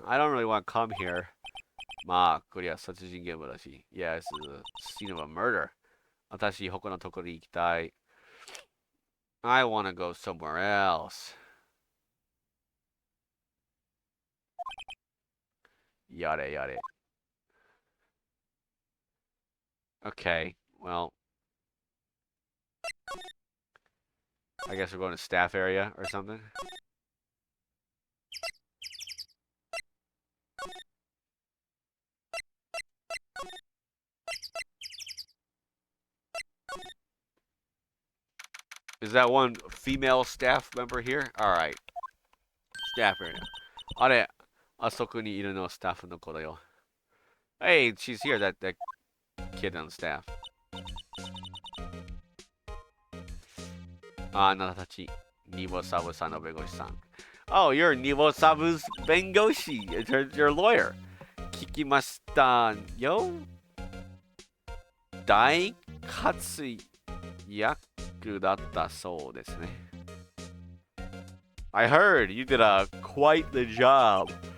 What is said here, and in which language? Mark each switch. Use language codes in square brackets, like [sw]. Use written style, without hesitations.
[en] I don't really want to come here. [ja] まあ、こりゃ殺人現場だし. [en] Yeah, it's a scene of a murder. [ja] 私、他のところに行きたい. [en] I want to go somewhere else. Yada yada. Okay, well, I guess we're going to staff area or something. Is that one female staff member here? Alright. Staff area. [ja] あれ、あそこにいるのスタッフの子だよ. [en] Hey, she's here, that kid on staff. [ja] あなたたち、ニボサブさんの弁護士さん. [en] Oh, you're Nivo Sabu's bengoshi. Your lawyer. [ja] 聞きましたよ. 大活躍だったそうですね. [en] I heard you did quite the job.